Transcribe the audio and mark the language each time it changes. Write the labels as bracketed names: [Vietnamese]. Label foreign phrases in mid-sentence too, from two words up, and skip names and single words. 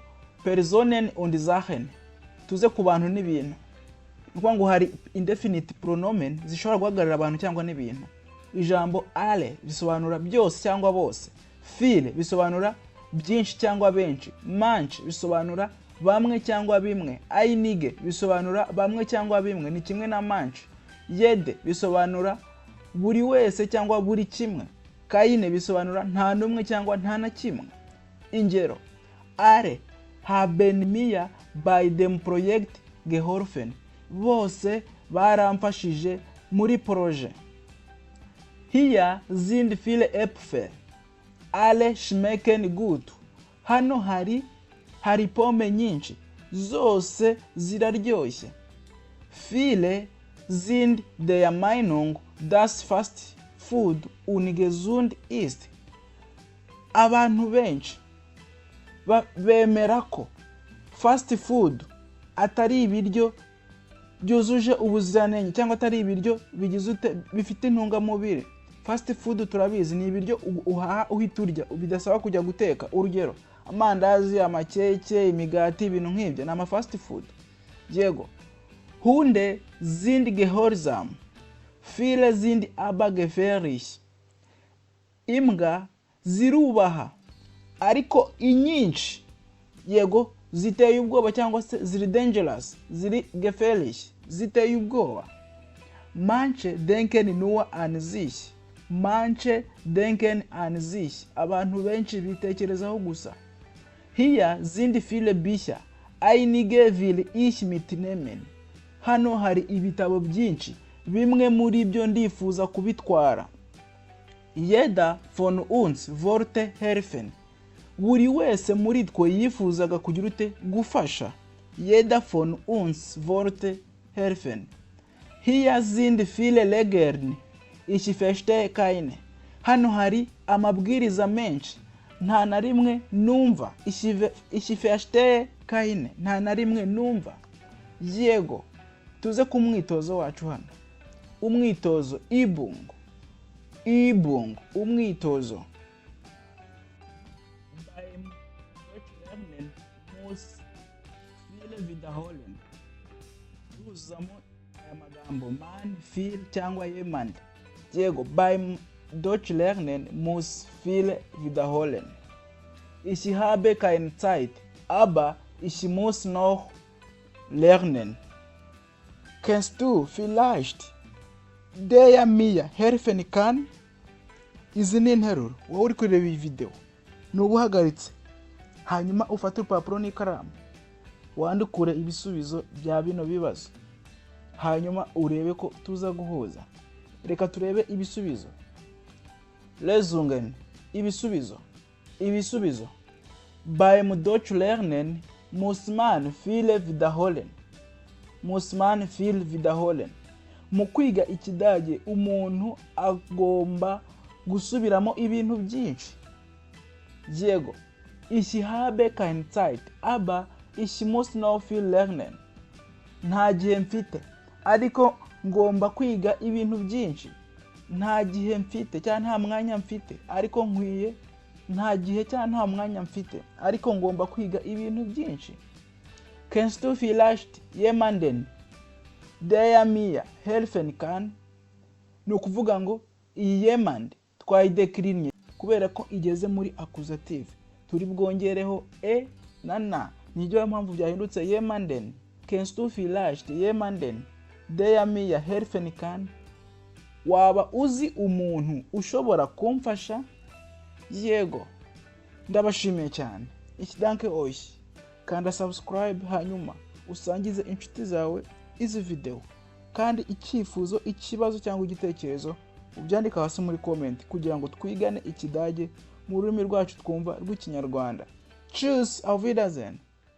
[German] Personen und Sachen, [Kinyarwanda] tuze ku bantu n'ibintu. Nukuvuga ngo hari indefinite pronomen zishobora guhagarara abantu cyangwa n'ibintu. Ijambo alle bisobanura byose cyangwa bose. Viele bisobanura byinshi cyangwa benshi. Manche bisobanura bamwe cyangwa bimwe. Einige bisobanura bamwe cyangwa bimwe, ni kimwe na manche. Jede bisobanura buri wese cyangwa buri kimwe. Keine bisobanura nta n'umwe cyangwa nta na kimwe. Ingero: [German] alle haben mir bei dem Projekt geholfen, [Kinyarwanda] bose baramfashije muri projet. [German] Hier sind viele Äpfel, alle schmecken gut, [Kinyarwanda] hano hari pome nyinshi, zose ziraryoshye. [German] Viele sind der Meinung, dass [English] fast food [German] ungesund ist, [Kinyarwanda] abantu benshi bemera ko [English] fast food [Kinyarwanda] atari ibiryo byuzuje ubuziranenge cyangwa atari ibiryo bifite intungamubiri. [English] Fast food [Kinyarwanda] turabizi ni ibiryo uhaha uhita urya bidasaba kujya guteka. Urugero: amandazi, amakeke, imigati, ibintu nk'ibyo ni ama [English] fast food, [Kinyarwanda] yego. [German] Hunde sind gehorsam, viele sind aber gefährlich, [Kinyarwanda] imbwa zirubaha ariko inyinshi, yego, ziteye ubwoba cyangwa se ziri dangerous, ziri gefährlich, ziteye ubwoba. [German] Manche denken nur an sich, manche denken an sich, [Kinyarwanda] abantu benshi bitekerezaho gusa. [German] Hier sind viele Bücher, einige will ich mitnehmen, [Kinyarwanda] hano hari ibitabo byinshi, bimwe muri byo ndifuza kubitwara. [German] Jeder von uns wollte helfen, [Kinyarwanda] buri wese muri twe yifuzaga kugira ute gufasha. [German] Jeder von uns wollte helfen. Hier sind viele Regeln, ich verstehe keine, [Kinyarwanda] hano hari amabwiriza menshi, nta na rimwe numva. [German] Ich verstehe keine, [Kinyarwanda] nta na rimwe numva, yego. Tuze ku mwitozo wacu hano. Umwitozo ibungo, umwitozo. [German] Beim Deutschlernen muss viele wiederholen. [Kinyarwanda] Usamo amagambo [German] man, viel [Kinyarwanda] cyangwa jemand, yego. [German] Beim Deutschlernen muss viele wiederholen. Ich habe keine Zeit, aber ich muss noch lernen. Kennst du vielleicht der mir helfen kann? [Kinyarwanda] Izi ni interuro. Wowe uri kureba iyi video nubuhagaritse, hanyuma ufate urupapuro n'ikaramu wandukure ibisubizo bya bino bibazo, hanyuma urebe ko tuza guhuza. Reka turebe ibisubizo. Lesungen, ibisubizo. [German] Beim Deutschlernen muss man viel wiederholen. [Kinyarwanda] Mu kwiga ikidage umuntu agomba gusubiramo ibintu byinshi, yego. [German] Ich habe keine Zeit, aber ich muss noch viel lernen. [Kinyarwanda] Nta gihe mfite ariko ngomba kwiga ibintu byinshi. Nta gihe mfite cyangwa nta mwanya mfite ariko nkwiye. Nta gihe cyangwa nta mwanya mfite ariko ngomba kwiga ibintu byinshi. [German] Kennst du vielleicht jemanden der mir helfen kann? [Kinyarwanda] Ni ukuvuga ngo iyi jemand twayidecline kubera ko igeze muri accusative, turi bwongereho e na na, nijyo mpamvu byahindutse jemanden. [German] Kennst du vielleicht jemanden der mir helfen kann? [Kinyarwanda] waba uzi umuntu ushobora kumfasha? Yego, ndabashimiye cyane. [German] Ich danke euch. [Kinyarwanda] Kanda subscribe hanyuma usangize inshuti zawe izi video. Kandi icyifuzo, ikibazo cyangwa igitekerezo ubyandika hasi muri comment kugira ngo twigane Ikidage mu rurimi rwacu twumva rw'Ikinyarwanda. [German] Tschüss, auf Wiedersehen.